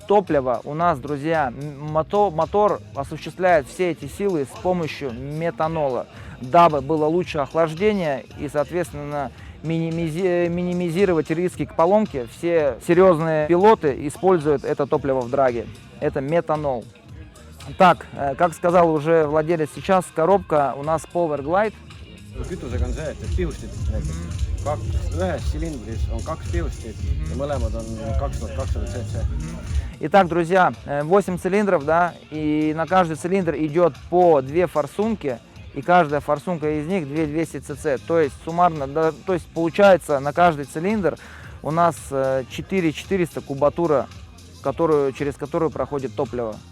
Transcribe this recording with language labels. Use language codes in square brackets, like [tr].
[ru] Топливо у нас, друзья, мотор осуществляет все эти силы с помощью метанола, дабы было лучше охлаждение и, соответственно, минимизировать риски к поломке. Все серьезные пилоты используют это топливо в драге. Это метанол. Так, как сказал уже владелец, сейчас коробка у нас Power Glide. [et] Kütusega on see, et pihustit näiteks ühes silindris on 2 pihustit ja mõlemad on 2200 cc. [ru] Итак, друзья, 8 цилиндров, да, и на каждый цилиндр идет по 2 форсунки, и каждая форсунка из них 2200 cc. То есть суммарно, да, то есть получается на каждый цилиндр у нас 4400 кубатура, через которую проходит топливо.